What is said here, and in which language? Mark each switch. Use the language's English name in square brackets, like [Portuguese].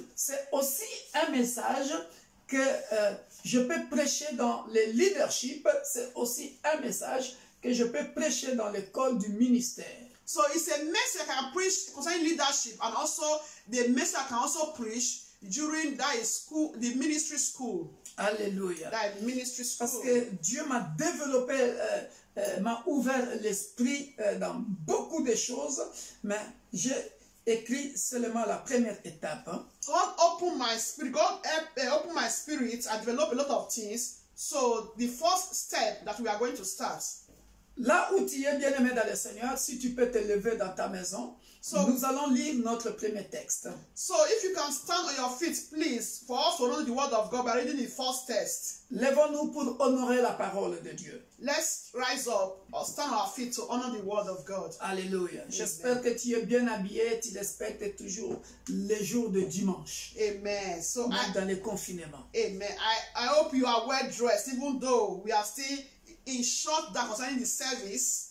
[French] C'est aussi un message que je peux prêcher dans le leadership. C'est aussi un message que je peux prêcher dans l'école du ministère. [English] So it's a message I can preach concerning leadership, and also the message I can also preach during that school, the ministry school. [French] Alléluia. [English] That ministry school. [French] Parce que Dieu m'a développé, m'a ouvert l'esprit dans beaucoup de choses, mais j'ai écrit seulement la première étape. [English] God opened my spirit. God opened my spirit. I developed a lot of things. So the first step that we are going to start. [French] Là où tu es bien-aimé dans le Seigneur, si tu peux te lever dans ta maison, nous allons lire notre premier texte. [English] So if you can stand on your feet, please, for us to know the word of God by reading the first text. [French] Lèvons-nous pour honorer la parole de Dieu. [English] Let's rise up or stand on our feet to honor the word of God. [French] Alléluia. J'espère que tu es bien habillé, tu respectes toujours les jours de dimanche. [English] Amen. So [French] Même dans les confinements. [English] Amen. I hope you are well dressed, even though we are still in short that concerning the service.